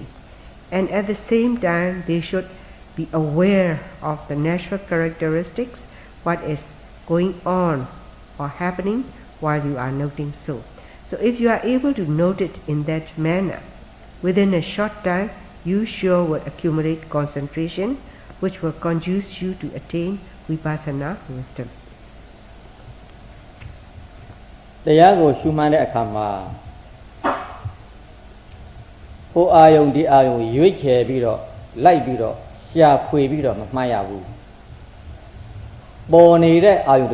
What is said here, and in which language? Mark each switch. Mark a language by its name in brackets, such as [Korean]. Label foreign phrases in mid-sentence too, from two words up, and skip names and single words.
[English] And at the same time, they should be aware of the natural characteristics, what is going on or happening while you are noting so. So if you are able to note it in that manner, within a short time, you sure will accumulate concentration, which will conduce you to attain vipassana wisdom. [Burmese] တရားကိုရှုမှန်းတဲ့အခါမှာဟိုအာယုံဒီအာယုံရွေ့ချယ်ပြီးတော့လိုက်ပြီးတော့ရှာဖွေပြီးတော့မမှတ်ရဘူးပေါ်နေတဲ့အာယုံ